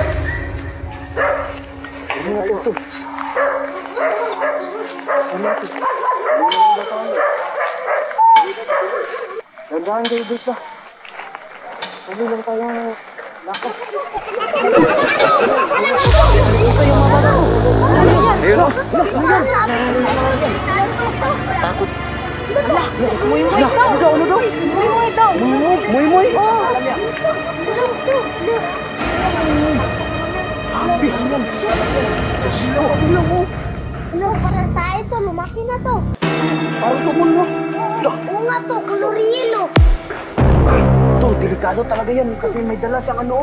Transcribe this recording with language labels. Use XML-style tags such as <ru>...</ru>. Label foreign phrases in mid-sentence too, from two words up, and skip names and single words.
<tl>Dandahan kayo guys ah. Tuloy lang tayo. Nako. Ayun o. Takot. Muy-muy daw. Muy-muy daw. Muy. Ano, para tayo to, lumaki na to. Parang tumulo. Oo nga to, color yellow. Ito, delikado talaga yan kasi may dala siyang ano.</tl>